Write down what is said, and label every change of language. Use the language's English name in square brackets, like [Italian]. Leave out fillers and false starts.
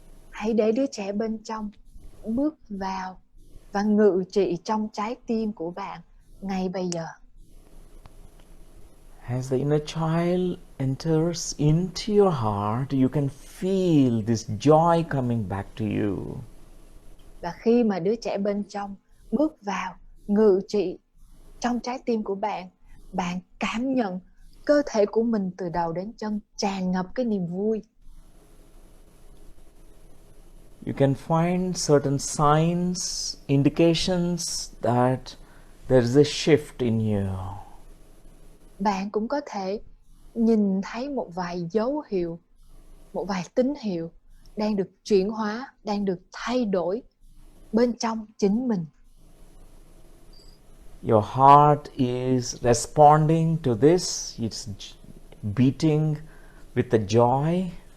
[Vietnamese] Hãy để đứa trẻ bên trong bước vào và ngự trị trong trái tim của bạn ngay bây giờ. [English] As the inner child enters into your heart, you can feel this joy coming back to you. [Vietnamese] Và khi mà đứa trẻ bên trong bước vào ngự trị trong trái tim của bạn, bạn cảm nhận cơ thể của mình từ đầu đến chân tràn ngập cái niềm vui. [English] You can find certain signs, indications that there is a shift in you. [Vietnamese] Bạn cũng có thể nhìn thấy một vài dấu hiệu, một vài tín hiệu đang được chuyển hóa, đang được thay đổi bên trong chính mình. [English] Your heart is responding to this. It's beating with the joy.